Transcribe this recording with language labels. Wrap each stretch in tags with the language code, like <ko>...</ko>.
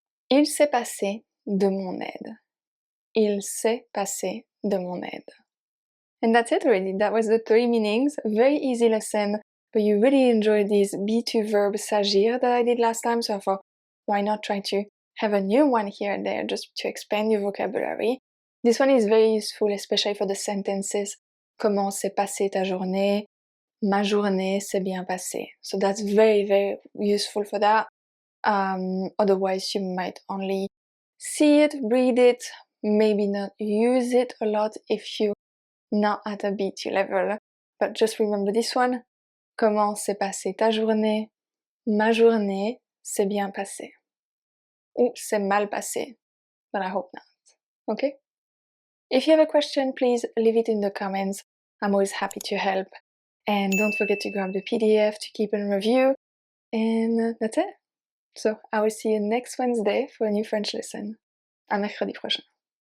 <fr>Il s'est passé de mon aide. Il s'est passé de mon aide.</fr> <en>And that's it already. That was the three meanings. A very easy lesson, but you really enjoyed this be-to verb s'agir that I did last time, so I thought, why not try to have a new one here and there just to expand your vocabulary. This one is very useful, especially for the sentences.</en> <fr>Comment s'est passée ta journée? Ma journée s'est bien passée.</fr> <en>So that's very, very useful for that. Otherwise, you might only see it, read it, maybe not use it a lot if you're not at a B2 level. But just remember this one.</en> <fr>Comment s'est passée ta journée? Ma journée s'est bien passée. Ou c'est mal passé,</fr> <en>but I hope not. Okay? If you have a question, please leave it in the comments. I'm always happy to help. And don't forget to grab the PDF to keep and review. And that's it. So I will see you next Wednesday for a new French lesson.</en> <fr>À mercredi prochain.</fr>